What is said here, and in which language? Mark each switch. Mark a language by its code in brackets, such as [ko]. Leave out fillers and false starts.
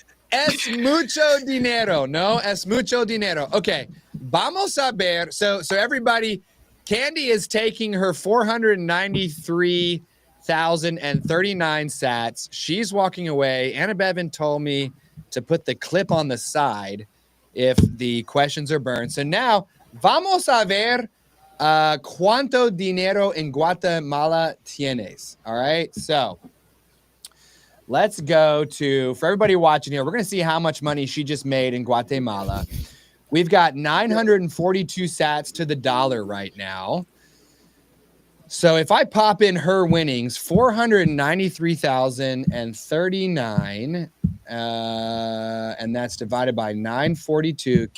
[es] Es mucho dinero, no? Es mucho dinero. Okay, vamos a ver. [en] So everybody, Candy is taking her 493,039 sats. She's walking away. Anna Bevan told me to put the clip on the side if the questions are burned. So now, [es] vamos a ver cuánto dinero en Guatemala tienes. [en] All right, so let's go to, for everybody watching here, we're going to see how much money she just made in Guatemala. We've got 942 sats to the dollar right now. So if I pop in her winnings, 493,039, and that's divided by 942.